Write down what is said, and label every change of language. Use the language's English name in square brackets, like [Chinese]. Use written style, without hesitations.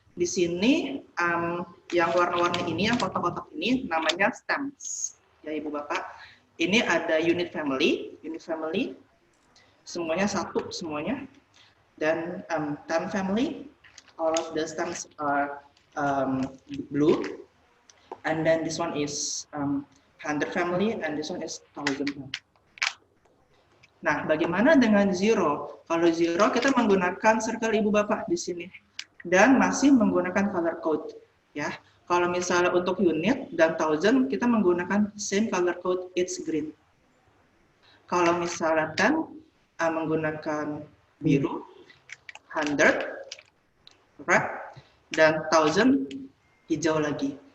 [Indonesian] Di sini yang warna-warni ini, yang kotak-kotak ini namanya stems, ya Ibu Bapak. Ini ada unit family, semuanya satu semuanya. [English] Dan term family, all of the stems are blue. And then this one is hundred family, and this one is thousand family. [Indonesian] Nah, bagaimana dengan zero? Kalau zero kita menggunakan circle Ibu Bapak di sini. Dan masih menggunakan color code ya. Kalau misalnya untuk unit dan thousand kita menggunakan same color code, [English] it's green. [Indonesian] Kalau misalnya 10 menggunakan biru, 100 red, dan 1000 hijau lagi.